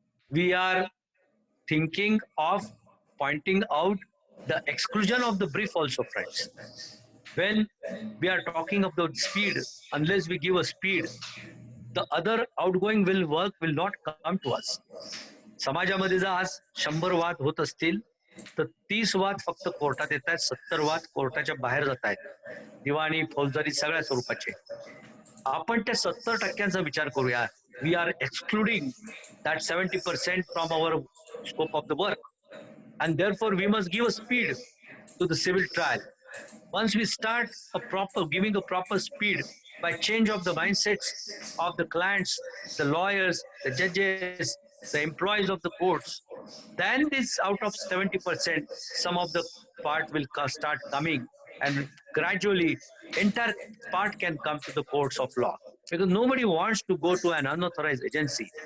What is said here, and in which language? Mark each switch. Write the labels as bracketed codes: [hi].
[en] We are thinking of pointing out the exclusion of the brief also, friends. When we are talking of the speed, unless we give a speed, the other outgoing work will not come to us. [mr] समाजामध्ये जर आज 100 वाद होत असतील तर 30 वाद फक्त कोर्टात येत आहेत, 70 वाद कोर्टाच्या बाहेर जात आहेत, दिवाणी फौजदारी सगळ्या स्वरूपाचे. आपण त्या 70% विचार करूया. [en] We are excluding that 70% from our scope of the work, and therefore we must give a speed to the civil trial. Once we start giving a proper speed by change of the mindsets of the clients, the lawyers, the judges, the employees of the courts, then this out of 70%, some of the part will start coming, and gradually entire part can come to the courts of law, because nobody wants to go to an unauthorized agency.